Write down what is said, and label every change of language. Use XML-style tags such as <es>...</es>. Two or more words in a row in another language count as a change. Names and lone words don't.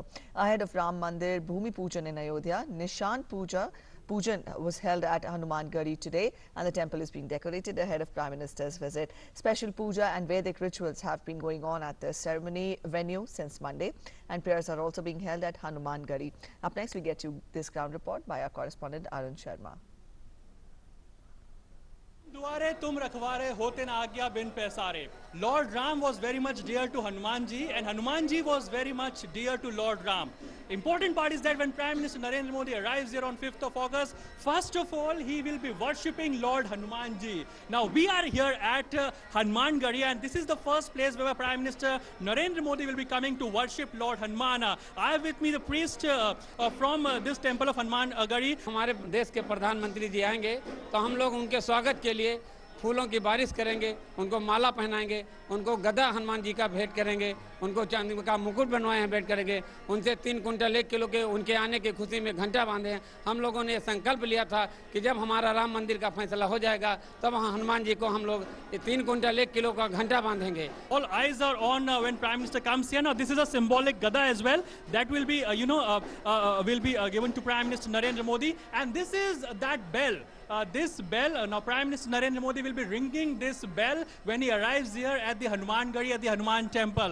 <en>Ahead of Ram Mandir Bhumi Pujan in Ayodhya, Nishan Pujan was held at Hanuman Gadi today, and the temple is being decorated ahead of Prime Minister's visit. Special puja and Vedic rituals have been going on at the ceremony venue since Monday, and prayers are also being held at Hanuman Gadi. Up next, we get you this ground report by our correspondent Arun Sharma.</en> <hi>दुआरे तुम रखवारे होते न आज्ञा बिन पैसारे.</hi> <en>Lord Ram was very much dear to Hanumanji, and Hanumanji was very much dear to Lord Ram. Important part is that when Prime Minister Narendra Modi arrives here on 5th of August, first of all, he will be worshipping Lord Hanumanji. Now, we are here at Hanuman Gadi, and this is the first place where Prime Minister Narendra Modi will be coming to worship Lord Hanuman. I have with me the priest from this temple of Hanuman Gadi.</en> <hi>हमारे देश के प्रधानमंत्री जी आएंगे तो हम लोग उनके स्वागत के लिए फूलों की बारिश करेंगे, उनको माला पहनाएंगे, उनको गदा हनुमान जी का भेंट करेंगे, उनको चांदी का मुकुट बनवाए हैं भेंट करेंगे, उनसे 3 कुंटल 1 किलो के उनके आने की खुशी में घंटा बांधे हैं. हम लोगों ने संकल्प लिया था कि जब हमारा राम मंदिर का फैसला हो जाएगा तब हनुमान जी को हम लोग 3 कुंटल 1 किलो का घंटा बांधेंगे.</hi> <en>All eyes are on when Prime Minister comes here. Now, this is a symbolic gada as well that will be, will be given to Prime Minister Narendra Modi, and this is that bell. This bell, now Prime Minister Narendra Modi will be ringing this bell when he arrives here at the Hanuman Gadi, at the Hanuman temple.</en>